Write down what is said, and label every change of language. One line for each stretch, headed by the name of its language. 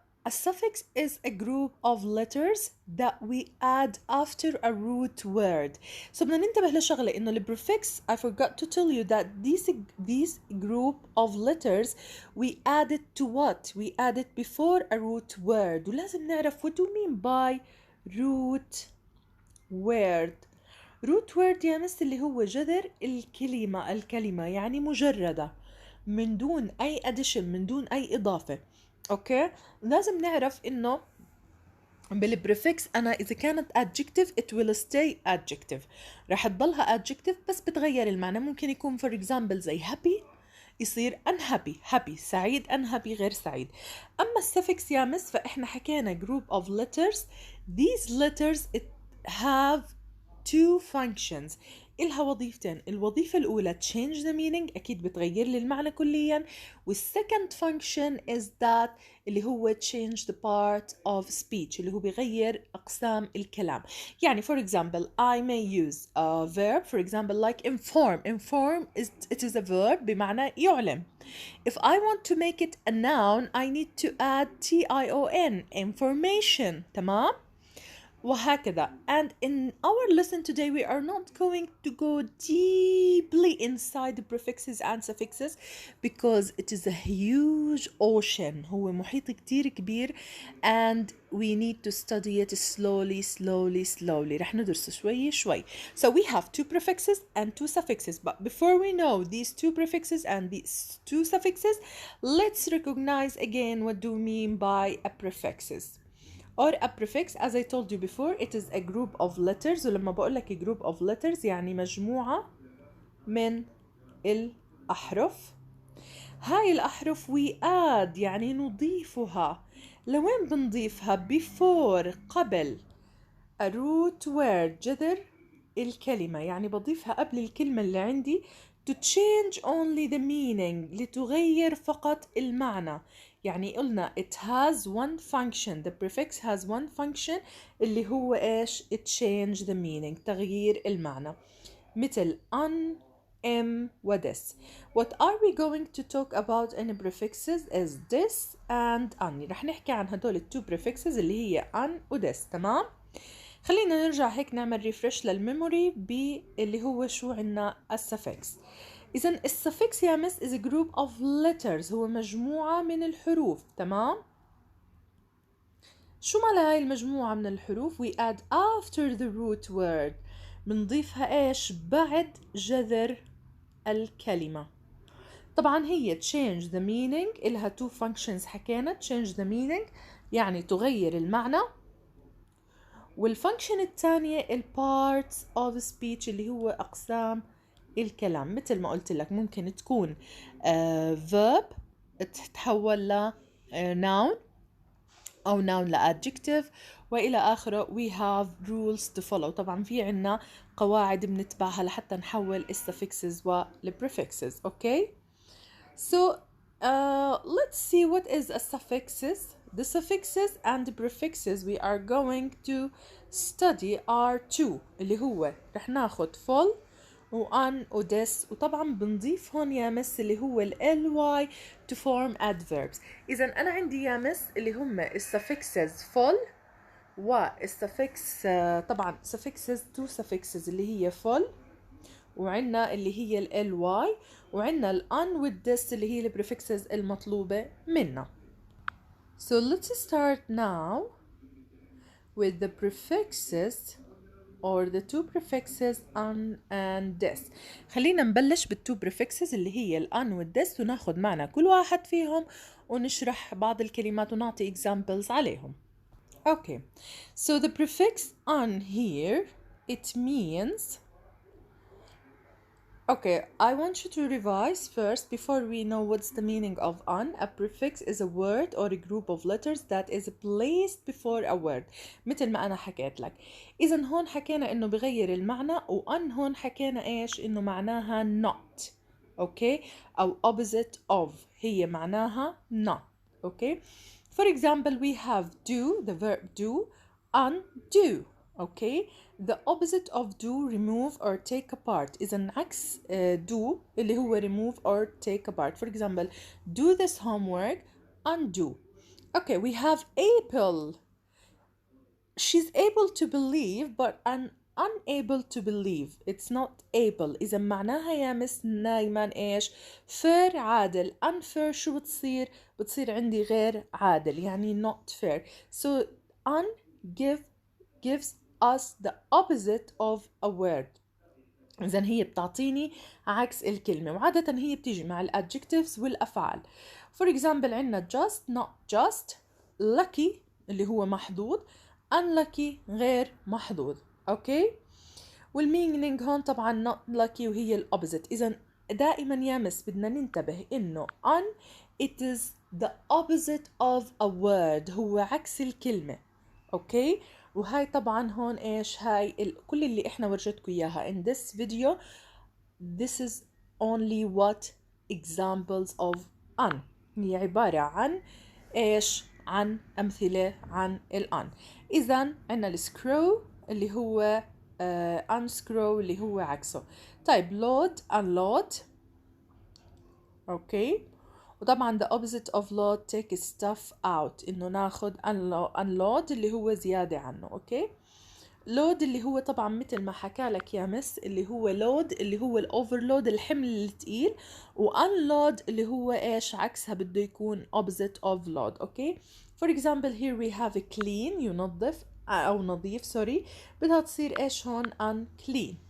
English: A suffix is a group of letters that we add after a root word. So
Arabic: بدنا ننتبه لشغلة إنه البريفكس,
English: I forgot to tell you that these group of letters we added to what? We added before a root word.
Arabic: ولازم نعرف
English: what do we mean by root word.
Arabic: root word يا مس اللي هو جذر الكلمة يعني مجردة من دون أي addition, من دون أي إضافة. أوكي. لازم نعرف إنه بالبريفكس أنا إذا كانت adjective
English: it will stay adjective,
Arabic: رح تضلها adjective بس بتغير المعنى. ممكن يكون for example زي happy يصير unhappy happy سعيد unhappy غير سعيد. أما السفكس يا مس فإحنا حكينا
English: group of letters. These letters it have two functions.
Arabic: إلها وظيفتين. الوظيفة الأولى
English: change the meaning
Arabic: أكيد بتغير لي المعنى كليا.
English: والsecond function is that اللي هو change the part of speech
Arabic: اللي هو بيغير أقسام الكلام.
English: يعني for example I may use a verb for example like inform. Inform it is a verb
Arabic: بمعنى يعلم.
English: If I want to make it a noun I need to add tion information.
Arabic: تمام؟ وهكذا.
English: And in our lesson today we are not going to go deeply inside the prefixes and suffixes because it is a huge ocean.
Arabic: هو محيط كتير كبير
English: and we need to study it slowly.
Arabic: رح ندرس شوي شوي.
English: So we have two prefixes and two suffixes, but before we know these two prefixes and these two suffixes, let's recognize again what do we mean by a prefixes. Or a prefix, as I told you before, it is a group of letters.
Arabic: ولما بقول لك
English: group of letters
Arabic: يعني مجموعة من الأحرف. هاي الأحرف
English: we add
Arabic: يعني نضيفها. لوين بنضيفها؟ before قبل a root word جذر الكلمة. يعني بضيفها قبل الكلمة اللي عندي
English: to change only the meaning
Arabic: لتغير فقط المعنى. يعني قلنا
English: it has one function. The prefix has one function
Arabic: اللي هو إيش؟
English: it change the meaning
Arabic: تغيير المعنى.
English: مثل un, am و this. What are we going to talk about in prefixes is this and un.
Arabic: رح نحكي عن هدول التو prefixes اللي هي un و this. تمام؟ خلينا نرجع هيك نعمل ريفرش للميموري باللي هو شو عنا السفكس. إذن السفكس يا مس
English: is a group of letters.
Arabic: هو مجموعة من الحروف. تمام؟ شو معنى هاي المجموعة من الحروف؟
English: we add after the root word.
Arabic: بنضيفها إيش؟ بعد جذر الكلمة. طبعا هي
English: change the meaning.
Arabic: إلها two functions حكينا.
English: change the meaning
Arabic: يعني تغير المعنى. والفانكشن الثانية parts of speech اللي هو أقسام الكلام. مثل ما قلت لك ممكن تكون verb تتحول ل noun أو noun ل adjective وإلى آخره.
English: we have rules to follow.
Arabic: طبعا في عنا قواعد بنتبعها لحتى نحول suffixes و prefixes.
English: okay so let's see what is a suffixes. The suffixes and the prefixes we are going to study are two
Arabic: اللي هو رح ناخد
English: full و un و this.
Arabic: وطبعا بنضيف هون يا مس اللي هو ال ly
English: to form adverbs.
Arabic: إذا أنا عندي يا مس اللي هم suffixes full و suffix طبعا suffixes two suffixes اللي هي full وعنا اللي هي ال ly وعنا ال un with this اللي هي ال prefixes المطلوبة منا.
English: So let's start now with the prefixes or the two prefixes un and this.
Arabic: خلينا نبلش بالتو prefixes اللي هي ال un with this وناخد معنا كل واحد فيهم ونشرح بعض الكلمات ونعطي examples عليهم.
English: Okay, so the prefix un here it means. Okay, I want you to revise first before we know what's the meaning of un. A prefix is a word or a group of letters that is placed before a word.
Arabic: مثل ما أنا حكيت لك. إذن هون حكينا إنه بغير المعنى و un هون حكينا إيش؟ إنه معناها not.
English: Okay? أو opposite of.
Arabic: هي معناها not.
English: Okay? For example, we have do, the verb do, undo. Okay? The opposite of do remove or take apart.
Arabic: إذا عكس do اللي هو
English: remove or take apart. For example, do this homework, undo. Okay, we have able. She's able to believe but unable to believe. It's not able.
Arabic: إذا معناها يا مس دايما إيش؟ fair عادل. unfair شو بتصير؟ بتصير عندي غير عادل يعني
English: not fair. So gives us the opposite of a word.
Arabic: إذن هي بتعطيني عكس الكلمة وعادة هي بتيجي مع الadjectives والأفعال. For example عنا just, not just, lucky اللي هو محظوظ, unlucky غير محظوظ. أوكي؟ والmeaning هون طبعا not lucky وهي الopposite. إذن دائما يا مس بدنا ننتبه إنه un
English: it is the opposite of a word،
Arabic: هو عكس الكلمة. أوكي، وهاي طبعا هون إيش هاي كل اللي إحنا ورجتكم إياها
English: in this video. This is only what examples of un،
Arabic: هي عبارة عن إيش؟ عن أمثلة عن الان. إذا عنا السكرو اللي هو unscrew اللي هو عكسه.
English: طيب load unload. Okay, وطبعا the opposite of load take stuff out،
Arabic: إنه ناخد
English: unload
Arabic: اللي هو زيادة عنه. أوكي، لود اللي هو طبعا مثل ما حكى لك يا مس اللي هو لود اللي هو الاوفرلود الحمل الثقيل، وانلود اللي هو ايش عكسها بده يكون
English: opposite of load.
Arabic: اوكي،
English: for example here we have a clean
Arabic: ينظف او نظيف سوري، بدها تصير ايش هون unclean.